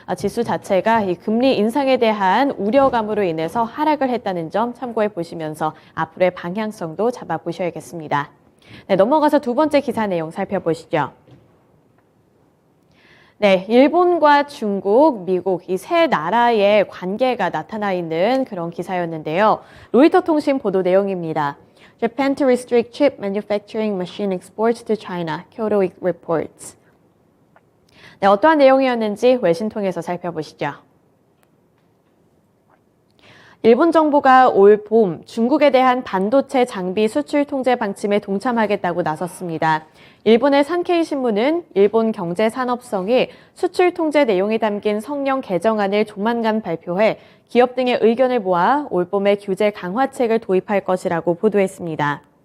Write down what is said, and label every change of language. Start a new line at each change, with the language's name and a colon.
Korean: 지수 자체가 이 금리 인상에 대한 우려감으로 인해서 하락을 했다는 점 참고해 보시면서 앞으로의 방향성도 잡아보셔야겠습니다. 네, 넘어가서 두 번째 기사 내용 살펴보시죠. 네, 일본과 중국, 미국 이 세 나라의 관계가 나타나 있는 그런 기사였는데요. 로이터 통신 보도 내용입니다.
English: Japan to restrict chip manufacturing machine exports to China, Kyodo reports.
Korean: 네, 어떠한 내용이었는지 외신 통해서 살펴보시죠. 일본 정부가 올 봄 중국에 대한 반도체 장비 수출 통제 방침에 동참하겠다고 나섰습니다. 일본의 산케이 신문은 일본 경제산업성이 수출 통제 내용이 담긴 성령 개정안을 조만간 발표해 기업 등의 의견을 모아 올 봄에 규제 강화책을 도입할 것이라고 보도했습니다.